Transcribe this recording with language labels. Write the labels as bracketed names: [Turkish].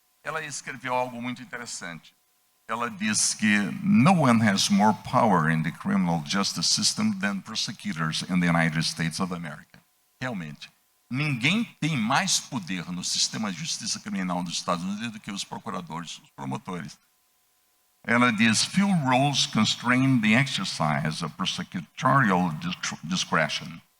[Portuguese] Ela escreveu algo muito interessante. Ela diz que [English] no one has more power in the criminal justice system than prosecutors in the United States of America. [Portuguese] Realmente, ninguém tem mais poder no sistema de justiça criminal dos Estados Unidos do que os procuradores, os promotores. Ela diz, [English] few rules constrain the exercise of prosecutorial discretion.